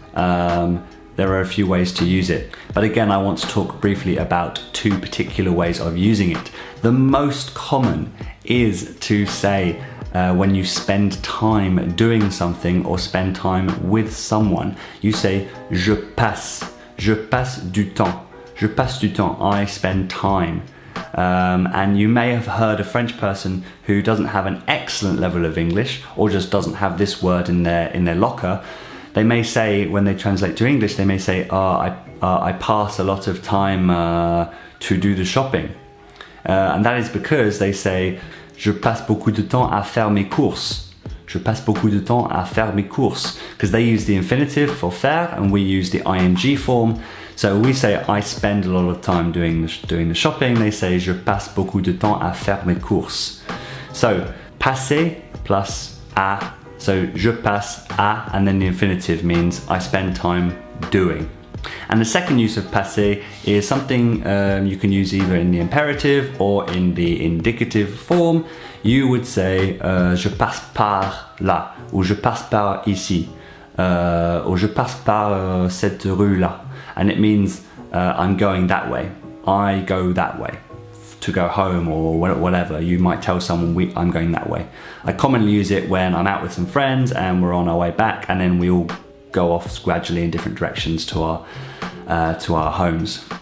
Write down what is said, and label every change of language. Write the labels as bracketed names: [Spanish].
[English] There are a few ways to use it. But again, I want to talk briefly about two particular ways of using it. The most common is to say when you spend time doing something or spend time with someone, you say [French] je passe du temps. Je passe du temps, [English] I spend time. And you may have heard a French person who doesn't have an excellent level of English or just doesn't have this word in their locker. They may say, when they translate to English, they may say, I pass a lot of time to do the shopping. And that is because they say, [French] je passe beaucoup de temps à faire mes courses. Je passe beaucoup de temps à faire mes courses. [English] Because they use the infinitive for faire and we use the ing form. So we say, I spend a lot of time doing the shopping. They say, [French] je passe beaucoup de temps à faire mes courses. [English] So, passer plus à. So, [French] je passe à, [English] and then the infinitive means I spend time doing. And the second use of passer is something you can use either in the imperative or in the indicative form. You would say, [French] je passe par là, ou je passe par ici, or je passe par cette rue-là. [English] And it means I'm going that way. I go that way. To go home or whatever, you might tell someone I'm going that way. I commonly use it when I'm out with some friends and we're on our way back, and then we all go off gradually in different directions to our homes.